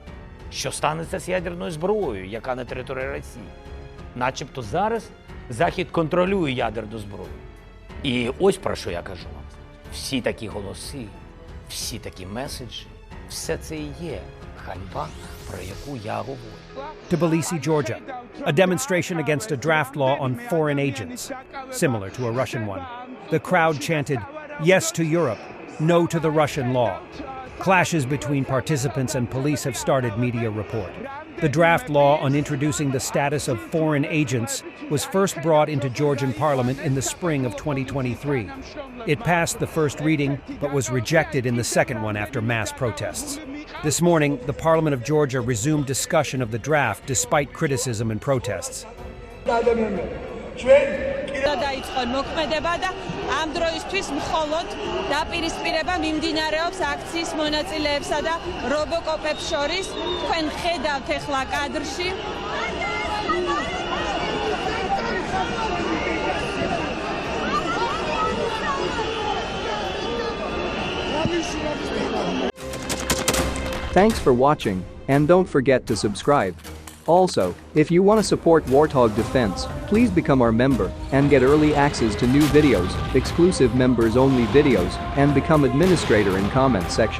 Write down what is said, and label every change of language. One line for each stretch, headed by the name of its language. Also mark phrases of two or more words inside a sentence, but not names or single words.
Ukrainian: Що станеться з ядерною зброєю, яка на території Росії? Начебто зараз Захід контролює ядерну зброю. І ось про що я кажу вам. Всі такі голоси, всі такі меседжі, все це і є ганьба, про яку я говорю.
English: Tbilisi, Georgia, a demonstration against a draft law on foreign agents, similar to a Russian one. The crowd chanted, "Yes to Europe, no to the Russian law." Clashes between participants and police have started, media report. The draft law on introducing the status of foreign agents was first brought into Georgian parliament in the spring of 2023. It passed the first reading, but was rejected in the second one after mass protests. This morning, the Parliament of Georgia resumed discussion of the draft despite criticism and protests.
Georgian: დაიწყო მოქმედება და ამ დროისთვის მხოლოდ დაპირისპირება მიმდინარეობს აქციის მონაწილეებსა და რობოკოპებს შორის. თქვენ ხედავთ ახლა კადრში.
English: Thanks for watching, and don't forget to subscribe. Also, if you want to support Warthog Defense, please become our member and get early access to new videos, exclusive members-only videos, and become administrator in comment section.